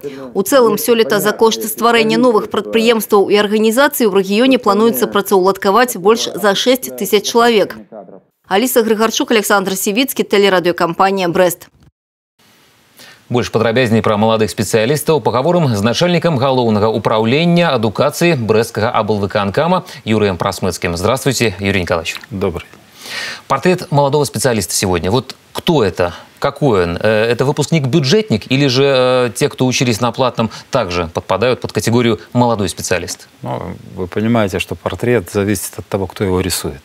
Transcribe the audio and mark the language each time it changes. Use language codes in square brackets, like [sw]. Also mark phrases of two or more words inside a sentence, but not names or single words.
[be] У цэлым сёлета за кошт стварэння новых прадпрыемстваў і арганізацый у рэгіёне плануецца працаўладкаваць больш за 6 тысяч чалавек. Аліса Грыгарчук, Александр Сівіцкі, тэлерадыёкампанія «Брэст». Больш падрабязней пра маладых спецыялістаў пагаворым з начальнікам галоўнага ўпраўлення адукацыі Брэсцкага аблвыканкама Юрыем Прасмыцкім. [ru] Здравствуйте, Юрий Николаевич. Добрый. Портрет молодого специалиста сегодня. Вот кто это? Какой он? Это выпускник-бюджетник или же те, кто учились на платном, также подпадают под категорию молодой специалист? Ну, вы понимаете, что портрет зависит от того, кто его рисует.